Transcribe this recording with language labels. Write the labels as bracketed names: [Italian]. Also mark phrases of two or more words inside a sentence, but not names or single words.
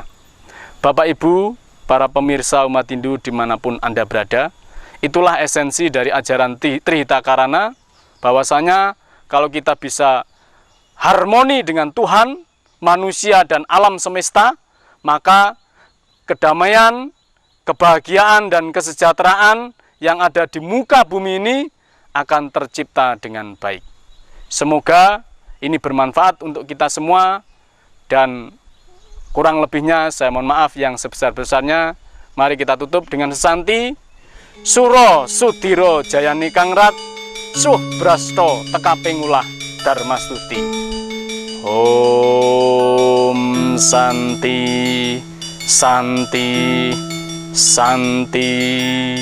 [Indonesian] Bapak Ibu, para pemirsa umat Hindu dimanapun Anda berada, itulah esensi dari ajaran Trihita Karana, bahwasanya kalau kita bisa harmoni dengan Tuhan, manusia dan alam semesta, maka kedamaian, kebahagiaan dan kesejahteraan yang ada di muka bumi ini akan tercipta dengan baik. Semoga ini bermanfaat untuk kita semua, dan kurang lebihnya saya mohon maaf yang sebesar-besarnya. Mari kita tutup dengan sesanti. [Javanese] Suro Sudiro Jayani Kangrat Suh Brasto Tekapingulah Dharmastuti. [Sanskrit] Om Santi Santi Santi.